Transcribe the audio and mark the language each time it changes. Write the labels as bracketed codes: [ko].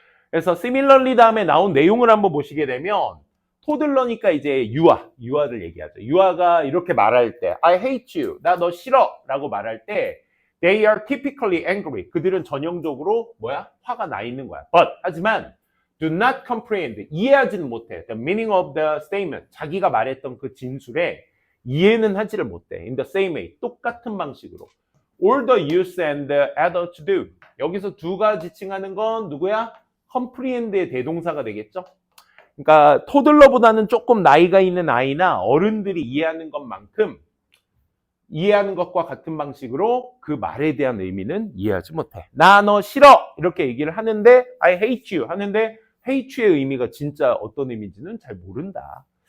[ko] 그래서 similarly 다음에 나온 내용을 한번 보시게 되면 토들러니까 이제 유아를 얘기하죠. 유아가 이렇게 말할 때 [en] I hate you, [ko] 나 너 싫어 라고 말할 때 [en] they are typically angry. [ko] 그들은 전형적으로 화가 나 있는 거야. [en] But [ko] 하지만 [en] do not comprehend, [ko] 이해하지는 못해. [en] The meaning of the statement, [ko] 자기가 말했던 그 진술에 이해는 하지를 못해. [en] In the same way, [ko] 똑같은 방식으로. [en] All the youth and the adults do. [ko] 여기서 두 가지 칭하는 건 누구야? comprehend의 대동사가 되겠죠. 그러니까 토들러보다는 조금 나이가 있는 아이나 어른들이 이해하는 것만큼 이해하는 것과 같은 방식으로 그 말에 대한 의미는 이해하지 못해. 나 너 싫어 이렇게 얘기를 하는데 [en] I hate you [ko] 하는데 hate you의 의미가 진짜 어떤 의미인지는 잘 모른다.